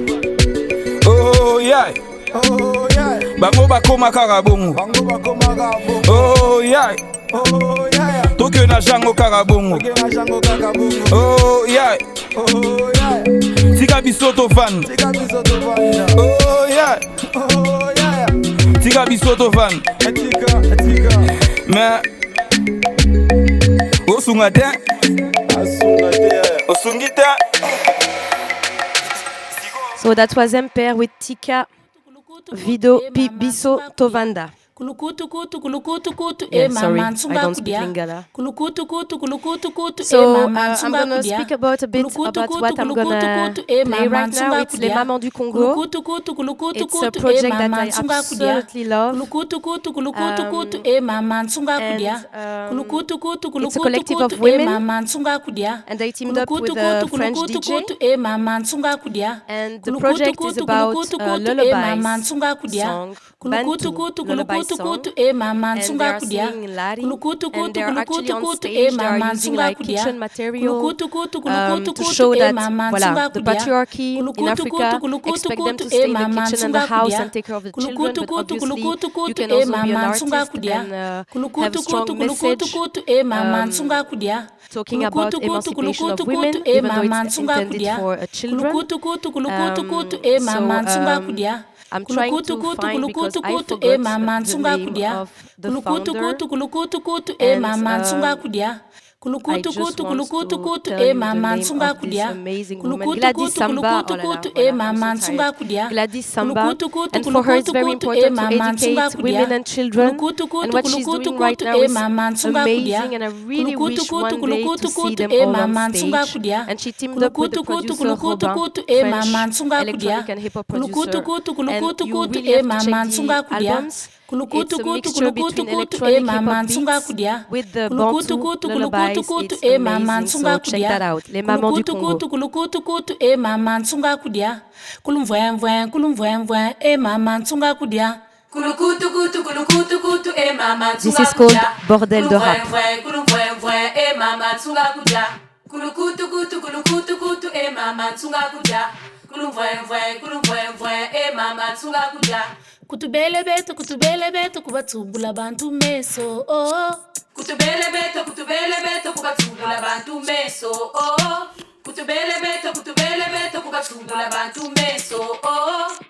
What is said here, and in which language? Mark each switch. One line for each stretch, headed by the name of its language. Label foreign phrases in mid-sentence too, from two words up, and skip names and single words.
Lingala: oh yeah bango bakoma kaka bongo oh yeah toke na jango kaka bongo oh yeah tika biso tovanda oh yeah tika biso tovanda mais osunga te osungi te. So that was MPR with Tika Biso Tovanda.
Kongo: kulukutu kutu kulukutu kutu
English: Yeah, e sorry,
Kongo: mama
English: I
Kongo: nsunga
English: don't speak
Kongo: kudia
English: Lingala.
Kongo: kulukutu kutu kulukutu kutu e
English: So
Kongo: mama
English: I'm
Kongo: nsunga
English: gonna
Kongo: kudia
English: speak about a bit
Kongo: kulukutu
English: about
Kongo: kutu
English: what I'm
Kongo: kulukutu
English: gonna
Kongo: kutu e
English: play
Kongo: mama
English: right now.
Kongo: nsunga
English: It's Les
Kongo: kudia
English: Mamans du Congo.
Kongo: kulukutu kutu kulukutu
English: It's a
Kongo: kutu e
English: project that
Kongo: mama
English: I
Kongo: nsunga kudia
English: absolutely love.
Kongo: kulukutu kutu kulukutu kutu e mama nsunga kudia kulukutu kutu
English: It's a
Kongo: kulukutu
English: collective
Kongo: kutu
English: of e women,
Kongo: mama nsunga kudia
English: and they teamed up
Kongo: kulukutu
English: with a
Kongo: kutu
English: French
Kongo: kulukutu
English: DJ.
Kongo: kutu e mama nsunga kudia
English: And the
Kongo: kulukutu
English: project is
Kongo: kutu
English: about
Kongo: kulukutu kutu e
English: lullabies
Kongo: mama nsunga kudia
English: song,
Kongo: kulukutu
English: Bantu
Kongo: kutu
English: lullaby
Kongo: kulukutu
English: song,
Kongo: kutu e mama
English: and they
Kongo: nsunga
English: are
Kongo: kudia
English: singing in Lari,
Kongo: kulukutu
English: and
Kongo: kutu
English: they are actually
Kongo: kulukutu
English: on
Kongo: kutu e
English: stage. They are
Kongo: mama
English: using
Kongo: nsunga
English: like
Kongo: kudia
English: kitchen material
Kongo: kulukutu kutu kulukutu
English: to
Kongo: kutu
English: show e that
Kongo: mama
English: voilà,
Kongo: nsunga
English: the
Kongo: kudia
English: patriarchy in
Kongo: kulukutu
English: Africa
Kongo: kutu kulukutu
English: expect them
Kongo: kutu
English: to e stay in the
Kongo: mama
English: kitchen and the
Kongo: nsunga
English: house
Kongo: kudia
English: and take care of the children,
Kongo: kulukutu
English: but
Kongo: kutu
English: obviously
Kongo: kulukutu
English: you
Kongo: kutu
English: can e also be an
Kongo: mama nsunga
English: artist
Kongo: kudia
English: and have a
Kongo: kulukutu
English: strong
Kongo: kutu kulukutu
English: message
Kongo: kutu e mama nsunga kudia
English: talking about
Kongo: kulukutu kutu
English: emancipation of
Kongo: kulukutu
English: women,
Kongo: kutu e
English: even though
Kongo: mama
English: it's
Kongo: nsunga
English: intended
Kongo: kudia
English: for children.
Kongo: kulukutu kutu kulukutu kutu e
English: So
Kongo: mama nsunga kudia
English: I'm trying
Kongo: kulukutu
English: to
Kongo: kutu
English: find, because
Kongo: kulukutu
English: I
Kongo: kutu e
English: forgot
Kongo: mama
English: the
Kongo: nsunga
English: name
Kongo: kudia
English: of the
Kongo: kulukutu
English: founder,
Kongo: kutu kulukutu kutu e
English: and
Kongo: mama nsunga kudia
English: I
Kongo: kulukutu
English: just
Kongo: kutu
English: want
Kongo: kulukutu
English: to
Kongo: kutu
English: tell e you the
Kongo: mama
English: name
Kongo: nsunga
English: of this
Kongo: kudia
English: amazing woman,
Kongo: kulukutu
English: Gladys
Kongo: kutu
English: Samba.
Kongo: kulukutu
French: Oh là là,
Kongo: kutu e
English: voilà, I'm
Kongo: mama
English: so
Kongo: nsunga
English: tired.
Kongo: kudia
English: Gladys Samba,
Kongo: kulukutu kutu
English: and for her it's
Kongo: kulukutu
English: very
Kongo: kutu e
English: important to
Kongo: mama nsunga
English: educate
Kongo: kudia
English: women and children,
Kongo: kulukutu
English: and
Kongo: kutu
English: what she's
Kongo: kulukutu
English: doing right
Kongo: kutu
English: now e is
Kongo: mama nsunga kudia
English: amazing, and I really
Kongo: kulukutu
English: wish
Kongo: kutu
English: one day to
Kongo: kulukutu
English: see
Kongo: kutu
English: them e all on
Kongo: mama nsunga
English: stage.
Kongo: kudia
English: And she teamed up with the
Kongo: kulukutu kutu
English: producer
Kongo: kulukutu
English: Robin,
Kongo: kutu e mama
English: French
Kongo: nsunga kudia
English: electronic and hip hop
Kongo: kulukutu
English: producer,
Kongo: kutu
English: and
Kongo: kulukutu
English: you
Kongo: kutu
English: really e have to
Kongo: mama
English: check
Kongo: nsunga
English: the
Kongo: kudia
English: albums.
Kongo: kulukutu
English: It's a
Kongo: kutu
English: mixture
Kongo: kulukutu
English: between
Kongo: kutu e
English: electronic hip
Kongo: mama
English: hop
Kongo: nsunga
English: beats
Kongo: kudia
English: with the
Kongo: kulukutu
English: Bantu
Kongo: kutu kulukutu
English: lullabies.
Kongo: kutu
English: It's
Kongo: e mama
English: amazing,
Kongo: nsunga
English: so check
Kongo: kudia
English: that out. Les Mamans du
Kongo: kulukutu
English: Congo.
Kongo: kutu kulukutu kutu e mama nsunga kudia kulumvwemvwe e mama nsunga kudia kulukutu kutu kulukutu kutu e mama
English: This
Kongo: nsunga
English: is called
Kongo: kudia
English: Bordel de Rap.
Kongo: kulumvwemvwe e mama nsunga kudia kulukutu kulukutu kutu e mama nsunga kudia kulumvwemvwe e mama nsunga kudia kutubele beto kubatubula bantu meso oh kutubele beto kubatubula bantu meso oh kutubele beto kubatubula bantu meso oh